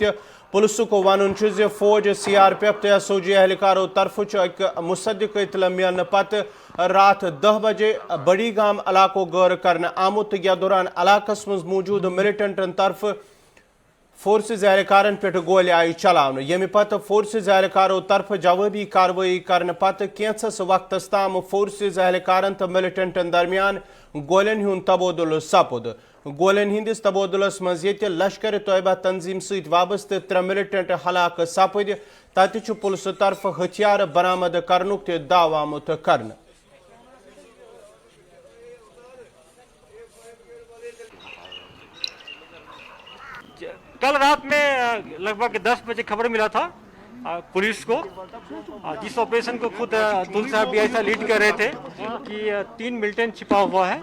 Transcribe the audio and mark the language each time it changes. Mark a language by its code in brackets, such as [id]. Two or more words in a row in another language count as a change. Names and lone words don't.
[ks] पुलिस को वन फौज सीआरपीएफ तो एसओजी एहलकारों तरफ मुसद्दिक इतला मिलने पत रात 10 बजे बड़ी गाम इलाको गौर करने आमुत। या दौरान इलाकस मज मौजूद मिलिटेंटन तरफ फोर्सेज एहलकारन पे गोल आई चलान। यम पत फोर्सेज एहलकारों तरफ जवाबी कार्रवाई करने पत कैंसस वक्तस ताम फोर्सेज एहलकारन तो मिलिटेंटन दरमियान गोलन हुंद तबोदुल सपुद। गोलन हिंदिस तबोदुलस मज ये लश्कर तोयबा तंजीम सहित वाबस्त 3 मिलिटेंट हलाक सपद। तत पुलिस तरफ हथियार बरामद करनुक ते दाव आमुत करन। [hi] कल रात में लगभग 10 बजे खबर मिला था पुलिस को, जिस ऑपरेशन को खुद अब्दुल साहब भी लीड कर रहे थे कि 3 मिलिटेंट छिपा हुआ है।